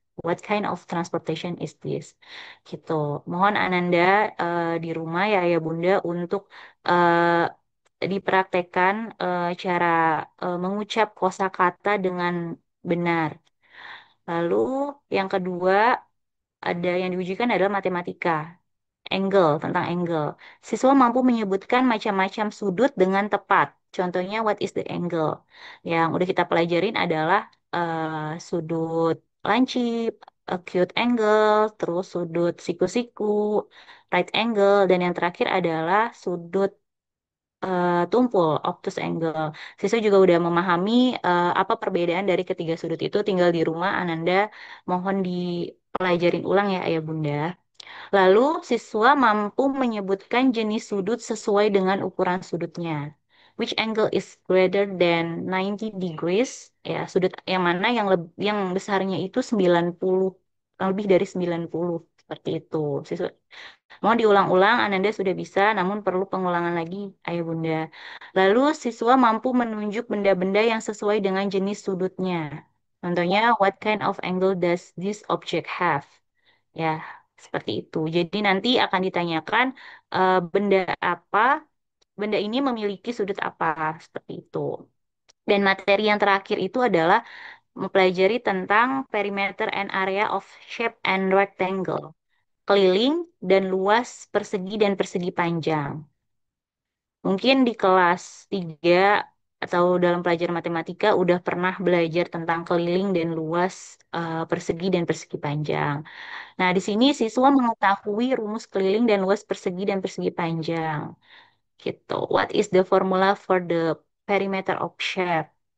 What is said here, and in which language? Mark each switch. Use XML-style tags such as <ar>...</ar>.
<en>What kind of transportation is this?</en> <id>Gitu. Mohon Ananda di rumah ya Bunda untuk eh, dipraktekkan cara mengucap kosakata dengan benar. Lalu yang kedua ada yang diujikan adalah matematika. Angle, tentang angle. Siswa mampu menyebutkan macam-macam sudut dengan tepat. Contohnya,</id> <en>what is the angle?</en> <id>Yang udah kita pelajarin adalah sudut lancip, acute angle, terus sudut siku-siku, right angle, dan yang terakhir adalah sudut tumpul, obtuse angle. Siswa juga udah memahami apa perbedaan dari ketiga sudut itu. Tinggal di rumah, Ananda mohon dipelajarin ulang ya, Ayah Bunda. Lalu, siswa mampu menyebutkan jenis sudut sesuai dengan ukuran sudutnya.</id> <en>Which angle is greater than 90 degrees?</en> <id>Ya, sudut yang mana yang besarnya itu 90, lebih dari 90. Seperti itu. Siswa, mau diulang-ulang, Ananda sudah bisa, namun perlu pengulangan lagi, Ayah Bunda. Lalu, siswa mampu menunjuk benda-benda yang sesuai dengan jenis sudutnya. Contohnya,</id> <en>what kind of angle does this object have?</en> <id>Ya, seperti itu. Jadi nanti akan ditanyakan benda apa, benda ini memiliki sudut apa, seperti itu. Dan materi yang terakhir itu adalah mempelajari tentang</id> <en>perimeter and area of shape and rectangle,</en> <id>keliling dan luas persegi dan persegi panjang. Mungkin di kelas 3 atau dalam pelajaran matematika udah pernah belajar tentang keliling dan luas, persegi dan persegi panjang. Nah, di sini siswa mengetahui rumus keliling dan luas persegi dan persegi panjang. Gitu.</id> <en>What is the formula for the perimeter of shape?</en>